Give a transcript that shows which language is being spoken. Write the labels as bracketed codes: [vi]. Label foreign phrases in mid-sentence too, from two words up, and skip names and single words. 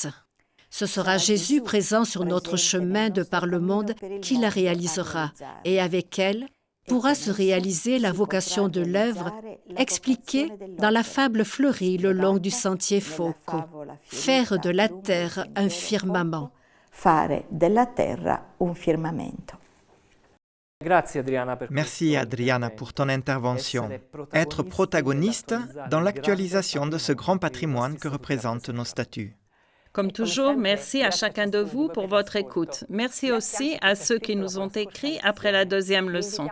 [fr] Ce sera Jésus présent sur notre chemin de par le monde qui la réalisera, et avec elle pourra se réaliser la vocation de l'œuvre expliquée dans la fable fleurie le long du sentier Focco, faire de la terre un firmament. [it] Fare della terra un firmamento. [fr] Merci Adriana pour ton intervention. Être protagoniste dans l'actualisation de ce grand patrimoine que représentent nos statuts. Comme toujours, merci à chacun de vous pour votre écoute. Merci aussi à ceux qui nous ont écrit après la deuxième leçon.